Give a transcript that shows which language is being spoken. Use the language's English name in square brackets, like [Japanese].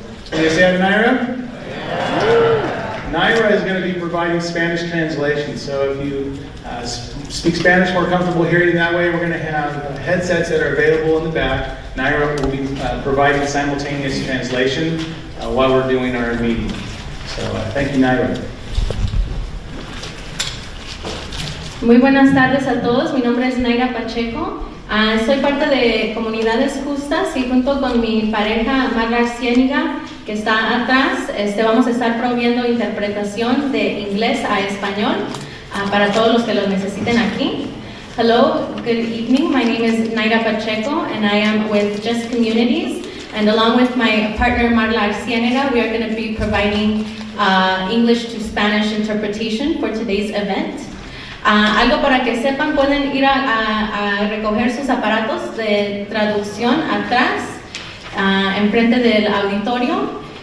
[English] Can you say hi to Naira? Yeah. Naira is going to be providing Spanish translation, so if you speak Spanish, more comfortable hearing that way, we're going to have headsets that are available in the back. Naira will be providing simultaneous translation while we're doing our meeting. So thank you, Naira. [Spanish] Muy buenas tardes a todos, mi nombre es Naira Pacheco, soy parte de Comunidades Justas y junto con mi pareja Marla Arciéniga, que está atrás, vamos a estar proviendo interpretación de inglés a español para todos los que lo necesiten aquí. [English] Hello, good evening, my name is Naira Pacheco and I am with Just Communities, and along with my partner Marla Arciéniga, we are going to be providing English to Spanish interpretation for today's event. [Spanish] Algo para que sepan, pueden ir a recoger sus aparatos de traducción atrás, enfrente del auditorio.